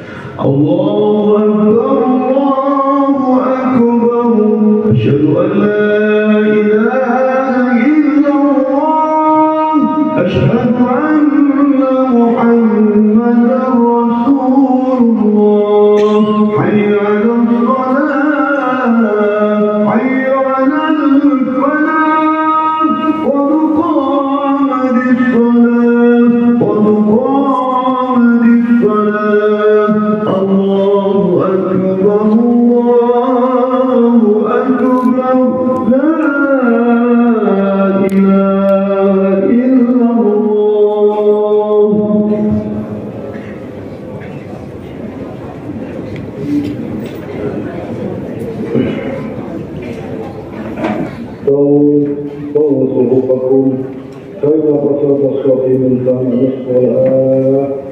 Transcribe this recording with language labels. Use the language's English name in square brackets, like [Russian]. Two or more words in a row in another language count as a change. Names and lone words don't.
[Arabic] الله أكبر الله أكبر أشهد أن لا إله إلا الله أشهد أن محمدا رسول الله. حي على الصلاة حي على الفلاح قد قامت الصلاة قد قامت الصلاة. الله أكبر الله أكبر لا إله إلا الله. طووا صفوفكم فإن قصد الصف من ثمن الصلاة.